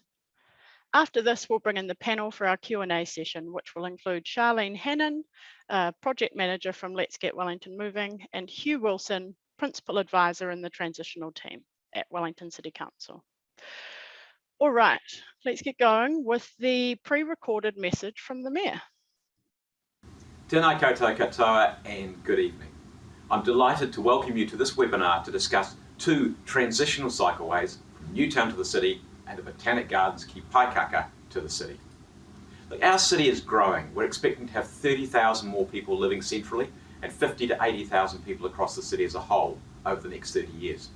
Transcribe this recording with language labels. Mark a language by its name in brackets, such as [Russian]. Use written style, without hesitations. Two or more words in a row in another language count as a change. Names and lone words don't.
[English] After this, we'll bring in the panel for our Q&A session, which will include Charlene Hannon, Project Manager from Let's Get Wellington Moving, and Hugh Wilson, Principal Advisor in the Transitional Team at Wellington City Council. All right, let's get going with the pre-recorded message from the Mayor. [Māori] Tēnā koutou katoa [English] and good evening. I'm delighted to welcome you to this webinar to discuss two transitional cycleways from Newtown to the city and the Botanic Garden's key Paekākā to the city. Look, our city is growing. We're expecting to have 30,000 more people living centrally and 50 to 80,000 people across the city as a whole over the next 30 years.